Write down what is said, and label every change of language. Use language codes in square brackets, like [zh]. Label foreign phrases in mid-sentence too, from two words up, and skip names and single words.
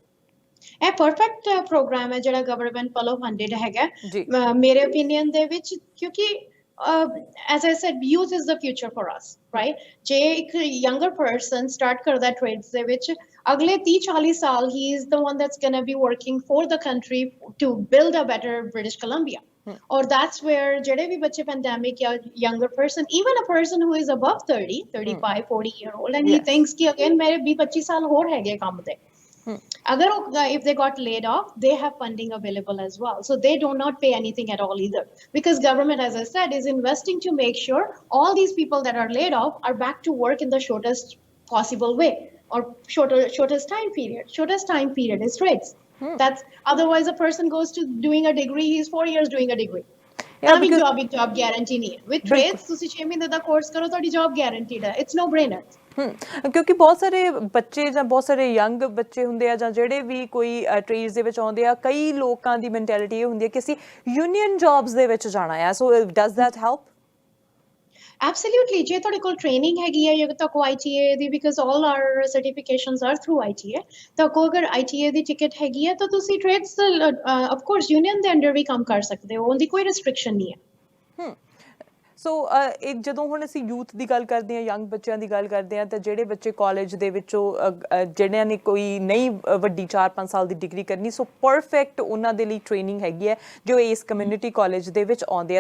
[pa] ਇਹ ਪਰਫੈਕਟ ਪ੍ਰੋਗਰਾਮ ਹੈ ਜਿਹੜਾ ਗਵਰਨਮੈਂਟ ਵੱਲੋਂ ਫੰਡਡ ਹੈਗਾ ਮੇਰੇ ਓਪੀਨੀਅਨ ਦੇ ਵਿੱਚ ਕਿਉਂਕਿ [en] as I said youth is the future for us right [pa] ਜੇ ਇੱਕ [en] younger person start [pa] ਕਰਦਾ trades ਦੇ ਵਿੱਚ ਅਗਲੇ 30-40 ਸਾਲ [en] he is the one that's going to be working for the country to build a better British Columbia or that's where [pa] ਜਿਹੜੇ ਵੀ ਬੱਚੇ [en] pandemic ਜਾਂ younger person even a person who is above 30 35 40 year old and he thinks ਕਿ again [pa] ਮੇਰੇ 20-25 ਸਾਲ ਹੋਰ ਹੈਗੇ ਕੰਮ ਦੇ ਅਗਰ [en] if they got laid off they have funding available as well so they do not pay anything at all either because government as I said is investing to make sure all these people that are laid off are back to work in the shortest possible way or shortest time period is trades that's otherwise a person goes to doing a degree he's 4 years doing a degree job guarantee [pa] ਨਹੀਂ ਹੈ [en] with trades [pa] ਤੁਸੀਂ 6 ਮਹੀਨੇ ਦਾ ਕੋਰਸ ਕਰੋ ਤੁਹਾਡੀ [en] job guaranteed ਹੈ it's no brainer [pa] ਕਿਉਂਕਿ ਬਹੁਤ ਸਾਰੇ ਬੱਚੇ ਜਾਂ ਬਹੁਤ ਸਾਰੇ ਯੰਗ ਬੱਚੇ ਹੁੰਦੇ ਆ ਜਾਂ ਜਿਹੜੇ ਵੀ ਕੋਈ ਟ੍ਰੇਡਸ ਦੇ ਵਿੱਚ ਆਉਂਦੇ ਆ ਕਈ ਲੋਕਾਂ ਦੀ ਮੈਂਟੈਲਿਟੀ ਇਹ ਹੁੰਦੀ ਹੈ ਕਿ ਅਸੀਂ [en] union jobs [pa] ਦੇ ਵਿੱਚ ਜਾਣਾ ਆ [en] so does that help [pa] Absolutely ਜੇ ਤੁਹਾਡੇ ਕੋਲ ਟ੍ਰੇਨਿੰਗ ਹੈਗੀ ਹੈ ਜਾਂ ਤਾਂ ਕੋ ITA ਦੀ [en] because all our certifications are through ITA [pa] ਤਾਂ ਕੋ ਅਗਰ ITA ਦੀ ਟਿਕਟ ਹੈਗੀ ਹੈ ਤਾਂ ਤੁਸੀਂ ਟ੍ਰੇਡਸ [en] of course union [pa] ਦੇ ਅੰਡਰ ਵੀ ਕੰਮ ਕਰ ਸਕਦੇ ਹੋ ਉਹਦੀ ਕੋਈ restriction ਨਹੀਂ ਹੈ ਸੋ ਇਹ ਜਦੋਂ ਹੁਣ ਅਸੀਂ ਯੂਥ ਦੀ ਗੱਲ ਕਰਦੇ ਹਾਂ, ਯੰਗ ਬੱਚਿਆਂ ਦੀ ਗੱਲ ਕਰਦੇ ਹਾਂ, ਤਾਂ ਜਿਹੜੇ ਬੱਚੇ ਕਾਲਜ ਦੇ ਵਿੱਚੋਂ ਜਿਹੜਿਆਂ ਨੇ ਕੋਈ ਨਹੀਂ ਵੱਡੀ 4-5 ਸਾਲ ਦੀ ਡਿਗਰੀ ਕਰਨੀ, ਸੋ ਪਰਫੈਕਟ ਉਹਨਾਂ ਦੇ ਲਈ ਟ੍ਰੇਨਿੰਗ ਹੈਗੀ ਹੈ ਜੋ ਇਸ ਕਮਿਊਨਿਟੀ ਕਾਲਜ ਦੇ ਵਿੱਚ ਆਉਂਦੇ ਆ।